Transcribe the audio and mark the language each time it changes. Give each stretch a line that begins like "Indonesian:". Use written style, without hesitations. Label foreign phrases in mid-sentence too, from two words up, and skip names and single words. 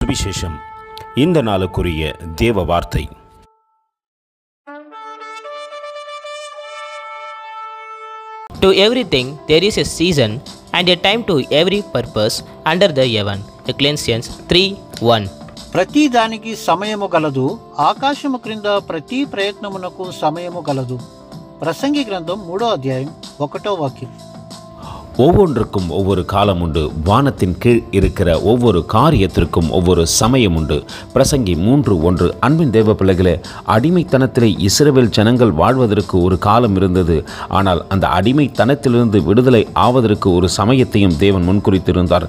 Tamil: சுவிசேஷம். இந்த நாளுக்குரிய தேவ வார்த்தை.
English: To everything there is a season and a time to every purpose under the heaven. Ecclesiastes 3:1.
Telugu: ప్రతి దానికి సమయము గలదు, ఆకాశము క్రింద ప్రతి ప్రయత్నమునకు సమయము గలదు. ప్రసంగి గ్రంథం 3వ అధ్యాయం 1వ వాక్యం.
Tamil: ஒவ்வொன்றுக்கும் ஒவ்வொரு காலம் உண்டு. வானத்தின் கீழ் இருக்கிற ஒவ்வொரு காரியத்திற்கும் ஒவ்வொரு சமயம் உண்டு. பிரசங்கி 3:1. அன்பின் தேவ பிள்ளைகளே, அடிமைத்தனத்திலே இஸ்ரவேல் ஜனங்கள் வாழ்வதற்கு ஒரு காலம் இருந்தது. ஆனால் அந்த அடிமைத்தனத்திலிருந்து விடுதலை ஆவதற்கு ஒரு சமயத்தையும் தேவன் முன்குறித்திருந்தார்.